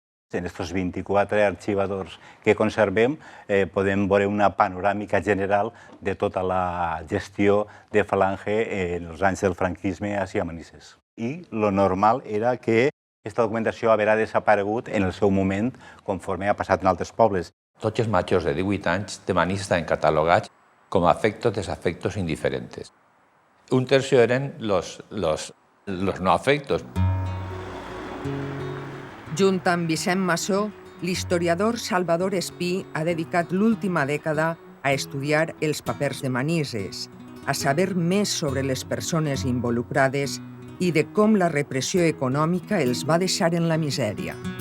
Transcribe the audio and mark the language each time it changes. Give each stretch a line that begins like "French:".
Catalan: En aquests 24 arxivadors que conservem podem veure una panoràmica general de tota la gestió de Falange en els anys del franquisme a Manises. I lo normal era que aquesta documentació haurà desaparegut en el seu moment conforme ha passat en altres pobles. Tots els majors de 18 anys de Manises estaven catalogats com a
Spanish: afectos, desafectos indiferentes. Un tercio eren los no afectos.
Catalan: Junt amb Vicent Massó, l'historiador Salvador Espí ha dedicat l'última dècada a estudiar els papers de Manises, a saber més sobre les persones involucrades i de com la repressió econòmica els va deixar en la misèria.